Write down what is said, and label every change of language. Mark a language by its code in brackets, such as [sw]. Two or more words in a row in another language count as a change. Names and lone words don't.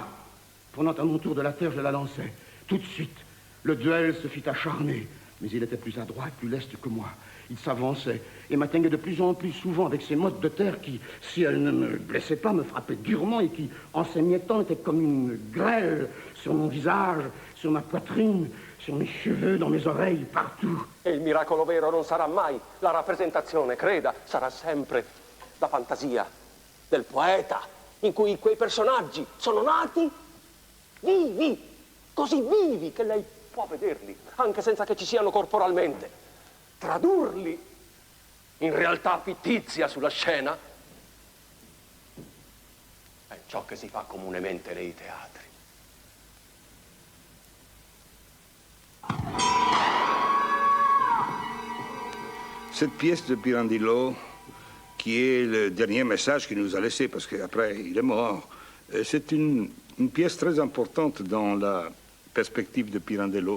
[fr] Prenant à mon tour de la terre, je la lançai. Tout de suite, le duel se fit acharner, mais il était plus adroit et plus leste que moi. Il s'avançait et m'atteignait de plus en plus souvent avec ces mottes de terre qui, si elles ne me blessaient pas, me frappaient durement et qui, en s'émiettant, étaient comme une grêle sur mon visage, sur ma poitrine, sur mes cheveux, dans mes oreilles, partout. [it] E il miracolo vero non sarà mai la rappresentazione, creda, sarà sempre la fantasia del poeta, in cui quei personaggi sono nati vivi, così vivi che lei può vederli, anche senza che ci siano corporalmente. Tradurli in realtà fittizia sulla scena è ciò che si fa comunemente nei teatri. [fr] Cette pièce de Pirandello, qui est le dernier message qu'il nous a laissé, parce qu'après il est mort, c'est une pièce très importante dans la perspective de Pirandello.